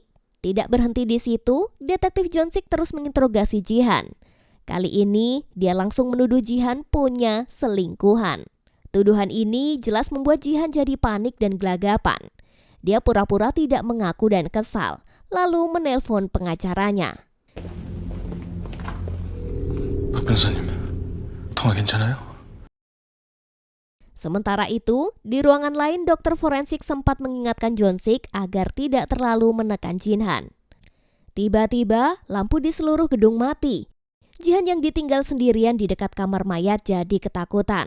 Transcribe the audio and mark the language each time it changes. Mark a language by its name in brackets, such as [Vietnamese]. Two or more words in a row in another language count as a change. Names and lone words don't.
[Indonesian] Tidak berhenti di situ, detektif Jong-sik terus menginterogasi Ji-han. Kali ini, dia langsung menuduh Ji-han punya selingkuhan. Tuduhan ini jelas membuat Ji-han jadi panik dan gelagapan. Dia pura-pura tidak mengaku dan kesal, lalu menelpon pengacaranya. [Korean] 박 변호사님, 통화 괜찮아요? [Indonesian] Sementara itu, di ruangan lain dokter forensik sempat mengingatkan Jong-sik agar tidak terlalu menekan Ji-han. Tiba-tiba, lampu di seluruh gedung mati. Ji-han yang ditinggal sendirian di dekat kamar mayat jadi ketakutan.